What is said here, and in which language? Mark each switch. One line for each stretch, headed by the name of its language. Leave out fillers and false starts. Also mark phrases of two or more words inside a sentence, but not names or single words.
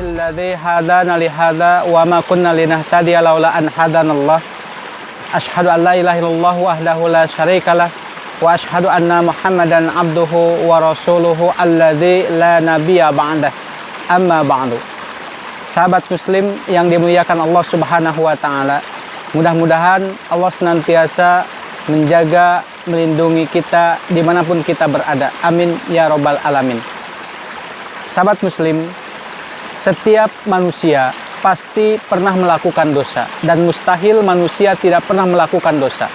Arabic: الذي هدانا لهذا وما كنا لنهتدي لولا أن هدانا الله. أشهد أن لا إله إلا الله وحده لا شريك له وأشهد أن محمدا عبده ورسوله الذي لا نبي بعده. أما بعد.
Indonesian: Sahabat muslim yang dimuliakan Allah
Arabic: سبحانه وتعالى,
Indonesian: mudah-mudahan Allah senantiasa menjaga, melindungi kita dimanapun kita berada.
Arabic: آمين يا رب العالمين.
Indonesian: Sahabat muslim, setiap manusia pasti pernah melakukan dosa, dan mustahil manusia tidak pernah melakukan dosa.